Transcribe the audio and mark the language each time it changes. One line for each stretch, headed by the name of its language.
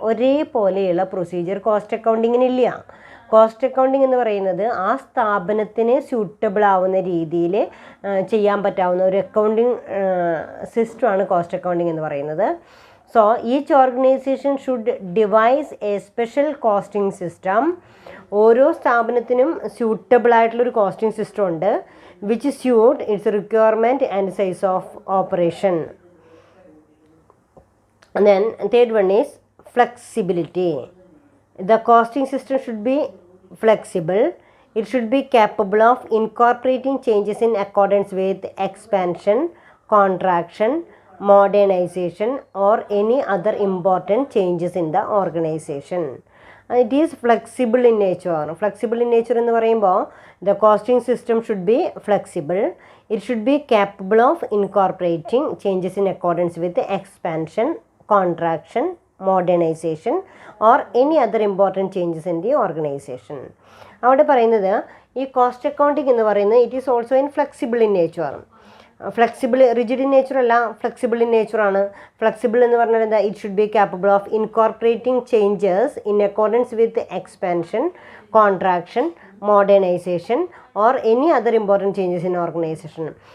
Malayalam: ഒരേപോലെയുള്ള procedure cost അക്കൗണ്ടിങ്ങിനില്ല. Cost accounting എന്ന് പറയുന്നത് ആ സ്ഥാപനത്തിന് സ്യൂട്ടബിൾ ആവുന്ന രീതിയിൽ ചെയ്യാൻ പറ്റാവുന്ന ഒരു അക്കൗണ്ടിങ് സിസ്റ്റമാണ് കോസ്റ്റ് അക്കൗണ്ടിങ് എന്ന് പറയുന്നത്.
English: So each organization should devise a special costing system.
Malayalam: ഓരോ സ്ഥാപനത്തിനും സ്യൂട്ടബിൾ ആയിട്ടുള്ളൊരു കോസ്റ്റിംഗ് സിസ്റ്റം ഉണ്ട്
English: Which suit its requirement and size of operation. Then third one is flexibility. The costing system should be flexible. It should be capable of incorporating changes in accordance with expansion, contraction, modernization or any other important changes in the organization. It is flexible in nature. Flexible in nature
Malayalam: എന്ന് പറയുമ്പോൾ
English: the costing system should be flexible. It should be capable of incorporating changes in accordance with expansion, contraction, modernization or any other important changes in the organization.
Malayalam: അവിടെ പറയുന്നത് ഈ cost accounting എന്ന് പറയുന്നത്
English: It is also in flexible in nature.
Malayalam: Flexible rigid in nature അല്ല, flexible in നേച്ചറാണ്. Flexible എന്ന് പറഞ്ഞാൽ എന്താ?
English: It should be capable of incorporating changes in accordance with expansion, contraction, modernization or any other important changes in organization.